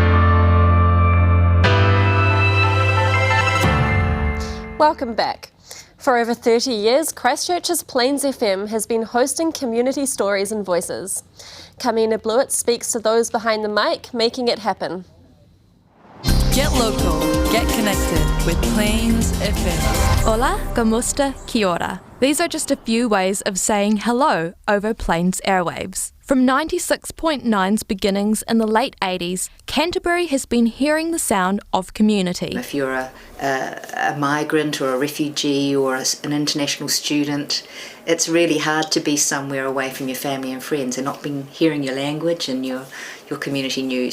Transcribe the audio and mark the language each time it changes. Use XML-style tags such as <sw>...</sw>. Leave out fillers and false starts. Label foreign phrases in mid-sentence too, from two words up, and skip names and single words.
<en>Welcome back. For over 30 years, Christchurch's Plains FM has been hosting community stories and voices. Kamina Blewett speaks to those behind the mic, making it happen. Get local, get connected with Plains FM.</en> <mi>Hola, kamusta, kia ora.</mi> <en>These are just a few ways of saying hello over Plains airwaves. From 96.9's beginnings in the late 80s, Canterbury has been hearing the sound of community. If you're a migrant or a refugee or an international student, it's really hard to be somewhere away from your family and friends and not being hearing your language and your community news.</en>